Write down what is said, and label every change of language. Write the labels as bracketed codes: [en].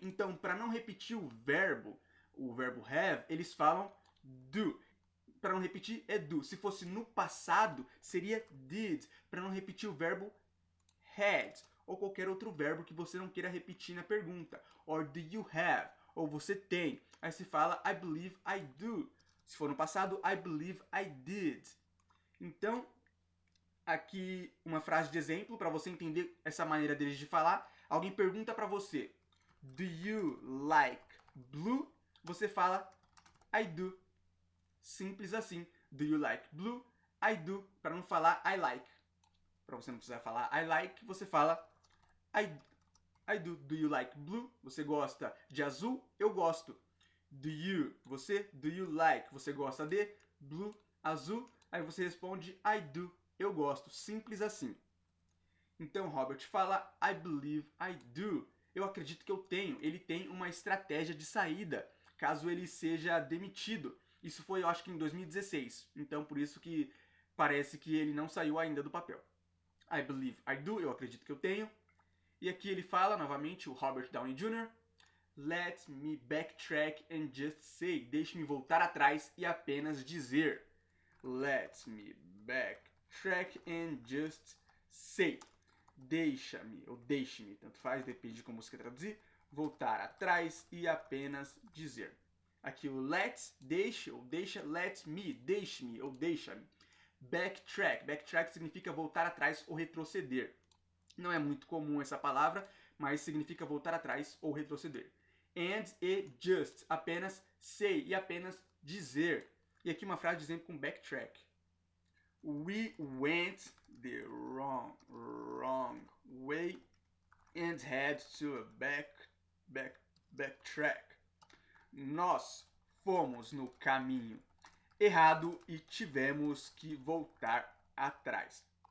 [pt] Então, para não repetir o verbo have, eles falam do. Para não repetir é do. Se fosse no passado, seria did, para não repetir o verbo had, ou qualquer outro verbo que você não queira repetir na pergunta. [en] Or do you have, [pt] ou você tem. Aí se fala [en] I believe I do. [pt] Se for no passado, [en] I believe I did. [pt] Então, aqui uma frase de exemplo para você entender essa maneira deles de falar. Alguém pergunta para você, [en] do you like blue? [pt] Você fala, [en] I do. [pt] Simples assim. [en] Do you like blue? I do. [pt] Para não falar [en] I like. [pt] Para você não precisar falar [en] I like, [pt] você fala I do. [en] Do you like blue? [pt] Você gosta de azul? Eu gosto. [en] Do you, você, do you like? [pt] Você gosta de [en] blue, azul? [pt] Aí você responde [en] I do. [pt] Eu gosto. Simples assim. Então Robert fala [en] I believe I do. [pt] Eu acredito que eu tenho. Ele tem uma estratégia de saída, caso ele seja demitido. Isso foi, eu acho que em 2016. Então por isso que parece que ele não saiu ainda do papel. [en] I believe I do. [pt] Eu acredito que eu tenho. E aqui ele fala, novamente, o Robert Downey Jr., [en] let me backtrack and just say. [pt] Deixe-me voltar atrás e apenas dizer. [en] Let me backtrack and just say. [pt] Deixa-me, ou deixe-me, tanto faz, depende de como você quer traduzir. Voltar atrás e apenas dizer. Aqui o let, deixe, ou deixa, let me, deixe-me, ou deixa-me. Backtrack. Backtrack significa voltar atrás ou retroceder. Não é muito comum essa palavra, mas significa voltar atrás ou retroceder. And e just, apenas say e apenas dizer. E aqui uma frase de exemplo com backtrack. [en] We went the wrong way and had to backtrack. [pt] Nós fomos no caminho errado e tivemos que voltar atrás.